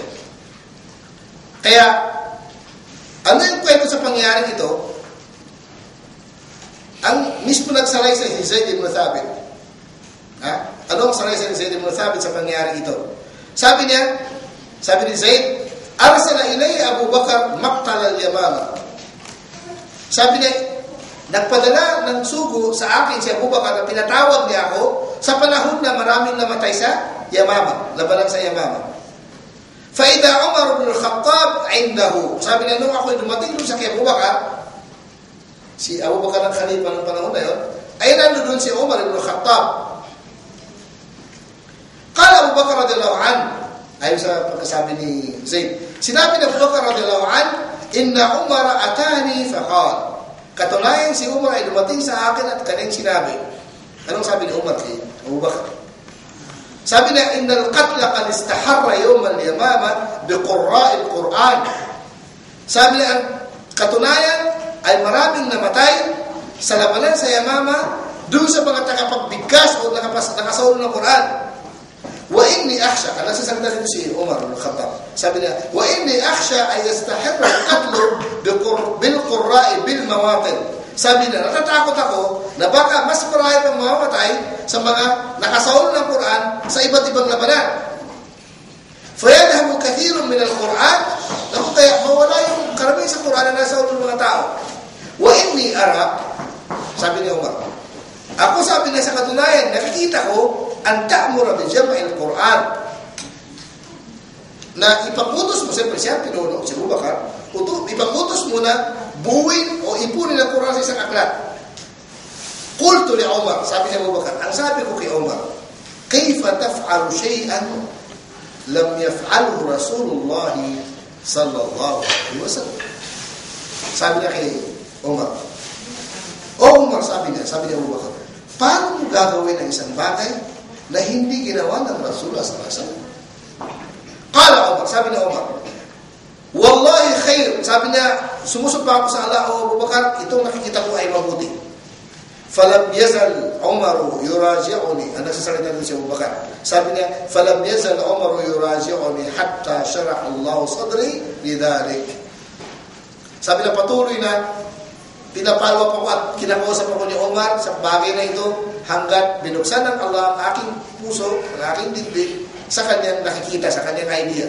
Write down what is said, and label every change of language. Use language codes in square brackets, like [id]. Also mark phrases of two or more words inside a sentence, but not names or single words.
[tl] Kaya, ano yung kwento sa pangyayari ito? Ang mismo nagsaray sa Zayd ibn Thabit. Ano ang saray sa Zayd ibn Thabit sa pangyayari ito? Sabi ni Zayd, [ar] أرسل إلي أبو بكر مقتل اليمامة. [tl] Sabi niya, nagpadala ng sugo sa akin si Abu Bakar na pinatawag niya ako sa panahon na maraming namatay sa Yamama, labanan sa Yamama. [ar] فإذا عمر بن الخطاب عنده. [tl] Sabi niya, nung ako'y dumating doon sa kay Abu Bakar, si Abu Bakar ng khalifa ng panahon na yun, ay nandoon si Umar ibn al-Khattab. [ar] قال أبو بكر رضي الله عنه, [tl] ayon sa pagkasabi ni Zayd, sinabi ni Abu Bakar [ar] رضي الله عنه, إن عمر أتاني فقال. [tl] Katunayan si Umar ay dumating sa akin at kanyang sinabi. Anong sabi ni Umar kay Abu Bakar? Sabi niya, [ar] إن القتل قد استحر يوم اليمامة بقراء القرآن. [tl] Sabi niya, ang katunayan ay maraming namatay sa labanan sa Yamama doon sa mga tagapagbigkas o nakasolo ng Quran. [ar] وإني أخشى, [tl] ano sa salita dito si Umar ibn Khattab? Sabi niya, [ar] وإني أخشى أن يستحر القتل بالقراء بالمواطن. [tl] Sabi niya, natatakot ako na baka mas marami pang mamamatay sa mga nakasolo ng Quran sa iba't ibang labanan. [ar] فيذهب كثير من القرآن, [tl] naku kaya mawala yung karamihan sa Quran na nasa ulo ng mga tao. [ar] وإني أرى, [tl] sabi ni Umar, ako sabi na sa katunayan, nakikita ko ang [ar] تأمر بجمع القرآن, [tl] na ipagutos mo, siyempre siya pinuno, si Abu Bakar, ipagutos mo na buuin o ipunin ang Quran sa isang aklat. [ar] قلت لعمر, [tl] sabi ni Abu Bakar, ang sabi ko kay Umar, [ar] كيف تفعل شيئا لم يفعله رسول الله صلى الله عليه وسلم. [tl] Sabi niya kay Umar, Umar, sabi ni Abu Bakar, paano mo gagawin ang isang bagay na hindi ginawa ng Rasulullah [ar] صلى الله عليه وسلم? قال عمر, [tl] sabi ni Umar, [ar] والله خير. [tl] Sabi niya, sumusumpa ako sa Allah, o Abu Bakar, itong nakikita ko ay mabuti. [ar] فلم يزل عمر يراجعني. [tl] Ang nagsasalita din si Abu Bakar. Sabi niya, [ar] فلم يزل عمر يراجعني حتى شرح الله صدري لذلك. [tl] Sabi niya, patuloy na pinapalwa pa ko at kinakausap ako ni Umar sa bagay na ito hanggat binuksan ng Allah ang aking puso, ang aking dibdib sa kanyang nakikita, sa kanyang idea.